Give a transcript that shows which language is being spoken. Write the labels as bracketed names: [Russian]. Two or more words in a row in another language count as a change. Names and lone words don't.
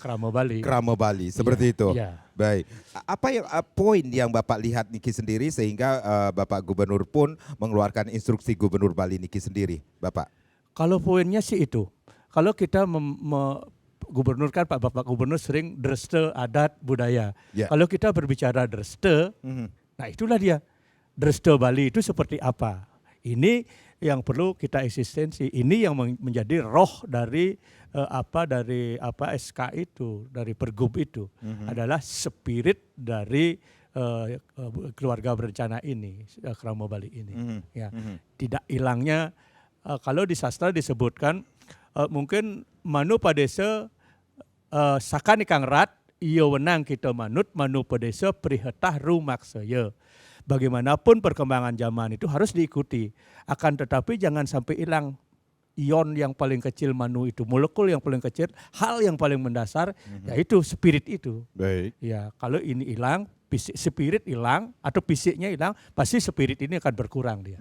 [Indonesian] Krama Bali seperti itu. Ya. Baik. Apa yang poin yang Bapak lihat Niki sendiri sehingga Bapak Gubernur pun mengeluarkan instruksi Gubernur Bali Niki sendiri, Bapak? Kalau poinnya sih itu. Kalau kita Gubernur kan Bapak Gubernur sering dreste adat budaya. Ya. Kalau kita berbicara dreste, nah itulah dia. Dreste Bali itu seperti apa? Ini yang perlu kita eksistensi. Ini yang menjadi roh dari SK itu, dari pergub itu adalah spirit dari keluarga berencana ini, Krama Bali ini. Ya, tidak hilangnya kalau di sastra disebutkan mungkin [Kawi] manu padesa sakan ikang rat iyo wenang kita manu padesa prihetah rumaksaya. [Indonesian] Bagaimanapun perkembangan zaman itu harus diikuti. Akan tetapi jangan sampai hilang ion yang paling kecil manu itu, molekul yang paling kecil, hal yang paling mendasar, yaitu spirit itu. Baik. Ya, kalau ini hilang, spirit hilang atau fisiknya hilang, pasti spirit ini akan berkurang dia.